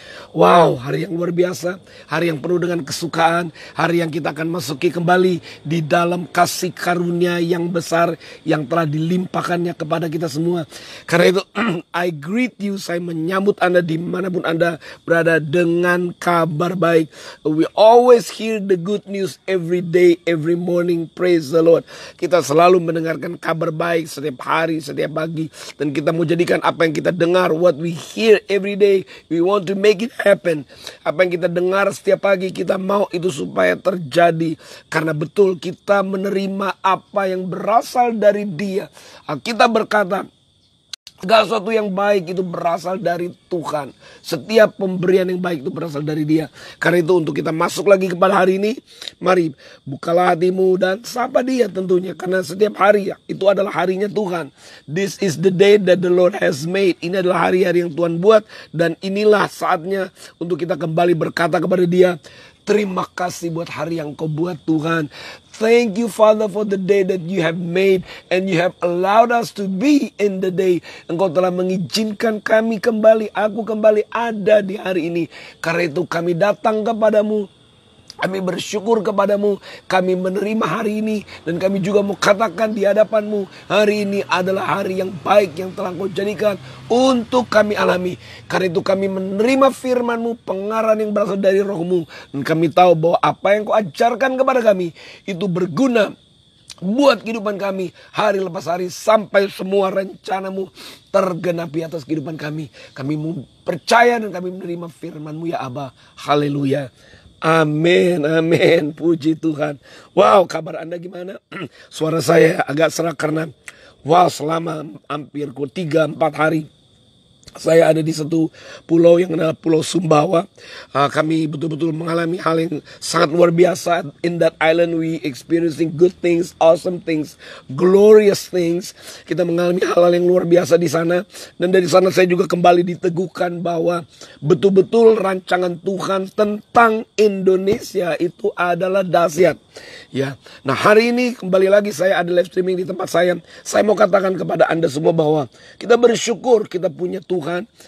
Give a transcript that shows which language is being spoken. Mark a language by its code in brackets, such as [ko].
[id] Wow, hari yang luar biasa, hari yang penuh dengan kesukaan, hari yang kita akan masuki kembali di dalam kasih karunia yang besar yang telah dilimpahkannya kepada kita semua. Karena itu, [en] I greet you, [id] saya menyambut Anda dimanapun Anda berada dengan kabar baik. [en] We always hear the good news every day, every morning, praise the Lord. [id] Kita selalu mendengarkan kabar baik setiap hari, setiap pagi. Dan kita mau jadikan apa yang kita dengar, [en] what we hear every day, we want to make it happen. [id] Apa yang kita dengar setiap pagi, kita mau itu supaya terjadi. Karena betul kita menerima apa yang berasal dari Dia. Kita berkata, segala sesuatu yang baik itu berasal dari Tuhan. Setiap pemberian yang baik itu berasal dari Dia. Karena itu untuk kita masuk lagi kepada hari ini, mari bukalah hatimu dan sapa Dia tentunya. Karena setiap hari itu adalah harinya Tuhan. [en] This is the day that the Lord has made. [id] Ini adalah hari-hari yang Tuhan buat. Dan inilah saatnya untuk kita kembali berkata kepada Dia, terima kasih buat hari yang Kau buat Tuhan. [en] Thank you Father for the day that you have made and you have allowed us to be in the day. [id] Engkau telah mengizinkan kami kembali, aku kembali ada di hari ini. Karena itu kami datang kepadamu. Kami bersyukur kepadamu, kami menerima hari ini, dan kami juga mau katakan di hadapanmu, hari ini adalah hari yang baik yang telah Kau jadikan untuk kami alami. Karena itu kami menerima firman-Mu, pengarahan yang berasal dari Roh-Mu, dan kami tahu bahwa apa yang Kau ajarkan kepada kami, itu berguna buat kehidupan kami hari lepas hari, sampai semua rencana-Mu tergenapi atas kehidupan kami. Kami mau percaya dan kami menerima firman-Mu ya Aba. Haleluya. Amin, amin, puji Tuhan. Wow, kabar Anda gimana? Suara saya agak serak karena selama hampir 3-4 hari saya ada di satu pulau yang adalah Pulau Sumbawa. Kami betul-betul mengalami hal yang sangat luar biasa. [en] In that island we experiencing good things, awesome things, glorious things. [id] Kita mengalami hal-hal yang luar biasa di sana. Dan dari sana saya juga kembali diteguhkan bahwa betul-betul rancangan Tuhan tentang Indonesia itu adalah dahsyat. Ya, nah hari ini kembali lagi saya ada live streaming di tempat saya. Saya mau katakan kepada Anda semua bahwa kita bersyukur kita punya Tuhan.